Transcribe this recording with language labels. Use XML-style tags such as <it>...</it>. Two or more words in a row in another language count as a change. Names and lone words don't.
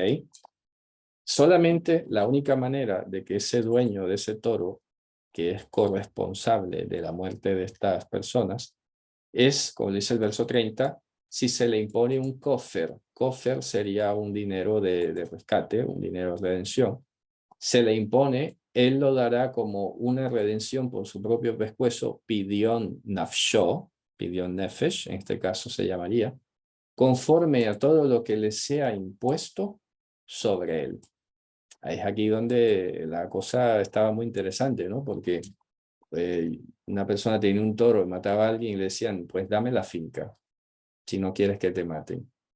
<es>Solamente la única manera de que ese dueño de ese toro, que es corresponsable de la muerte de estas personas, es, como dice el verso 30, si se le impone un kofer. Kofer sería un dinero de rescate, un dinero de redención. Se le impone, él lo dará como una redención por su propio pescuezo,</es> <he>פדיון נפשו, פדיון נפש,</he> <es>en este caso se llamaría, conforme a todo lo que le sea impuesto sobre él. Es aquí donde la cosa estaba muy interesante, ¿no? Porque una persona tenía un toro y mataba a alguien y le decían, pues dame la finca, si no quieres que te maten.</es>